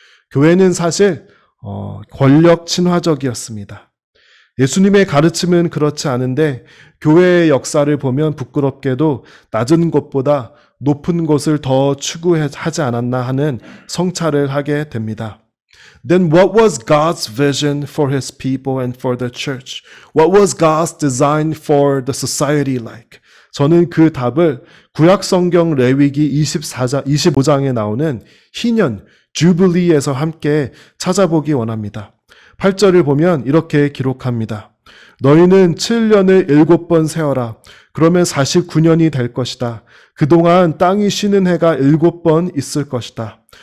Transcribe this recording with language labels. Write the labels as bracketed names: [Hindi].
[Korean] 교회는 사실 권력 친화적이었습니다. 예수님의 가르침은 그렇지 않은데 교회의 역사를 보면 부끄럽게도 낮은 곳보다 높은 곳을 더 추구하지 않았나 하는 성찰을 하게 됩니다. [English] Then what was God's vision for His people and for the church? What was God's design for the society like? [Korean] 저는 그 답을 구약성경 레위기 25장에 나오는 희년, 주빌리에서 함께 찾아보기 원합니다. 8절을 보면 이렇게 기록합니다. 너희는 7년을 7번 세어라. 그러면 49년이 될 것이다. 그동안 땅이 쉬는 해가 7번 있을 것이다.